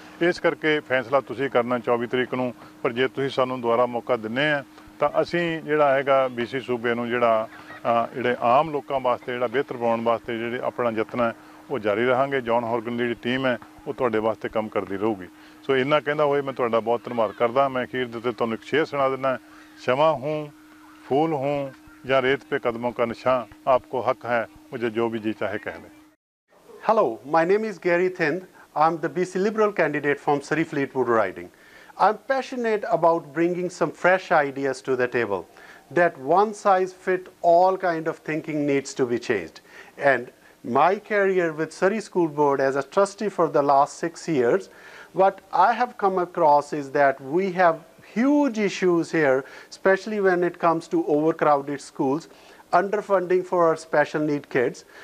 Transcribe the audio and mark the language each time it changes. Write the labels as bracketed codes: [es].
[pa] ਇਸ ਕਰਕੇ ਫੈਸਲਾ ਤੁਸੀਂ ਕਰਨਾ 24 ਤਰੀਕ ਨੂੰ, ਪਰ ਜੇ ਤੁਸੀਂ ਸਾਨੂੰ ਦੁਬਾਰਾ ਮੌਕਾ ਦਿੰਦੇ ਆ ਤਾਂ ਅਸੀਂ ਜਿਹੜਾ ਹੈਗਾ BC ਸੂਬੇ ਨੂੰ ਜਿਹੜੇ ਆਮ ਲੋਕਾਂ ਵਾਸਤੇ ਜਿਹੜਾ ਬਿਹਤਰ ਬਣਾਉਣ ਵਾਸਤੇ ਜਿਹੜੇ ਆਪਣਾ ਯਤਨ ਹੈ ਉਹ ਜਾਰੀ ਰਹਾਂਗੇ। ਜੌਨ ਹੌਰਗਨ ਦੀ ਜਿਹੜੀ ਟੀਮ ਹੈ ਉਹ ਤੁਹਾਡੇ ਵਾਸਤੇ ਕੰਮ ਕਰਦੀ ਰਹੂਗੀ। ਸੋ ਇੰਨਾ ਕਹਿੰਦਾ ਹੋਏ ਮੈਂ ਤੁਹਾਡਾ ਬਹੁਤ ਧੰਨਵਾਦ ਕਰਦਾ। ਮੈਂ ਅਖੀਰ ਦੇ ਉੱਤੇ ਤੁਹਾਨੂੰ ਇੱਕ ਸ਼ੇਅਰ ਸੁਣਾ ਦਿੰਦਾ। [hi] क्षमा हूँ, फूल हूँ या रेत पे कदमों का निशान, आपको हक है मुझे जो भी जी चाहे कह ले। [en] Hello, my name is Gary Thind. I'm the BC Liberal candidate from Surrey Fleetwood riding. I'm passionate about bringing some fresh ideas to the table, that one size fit all kind of thinking needs to be changed. And my career with Surrey School Board as a trustee for the last 6 years, what I have come across is that we have huge issues here, especially when it comes to overcrowded schools, underfunding for our special need kids.